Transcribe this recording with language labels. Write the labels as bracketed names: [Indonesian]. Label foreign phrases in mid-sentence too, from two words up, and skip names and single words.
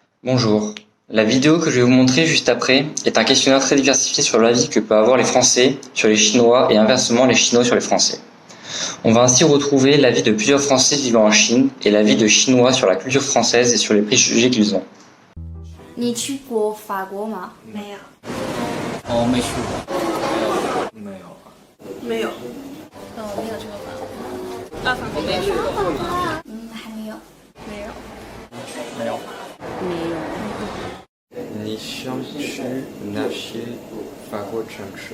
[French] Bonjour. La vidéo que je vais vous montrer juste après est un questionnaire très diversifié sur l'avis que peuvent avoir les Français sur les Chinois et inversement les Chinois sur les Français. On va ainsi retrouver l'avis de plusieurs Français vivant en Chine et l'avis de Chinois sur la culture française et sur les préjugés qu'ils ont. [Chinese] 你去过法国吗？没有，哦，没去过，没有。没有，没有这个吧？法国没去过，还没有。没有。没有。你想去哪些法国城市？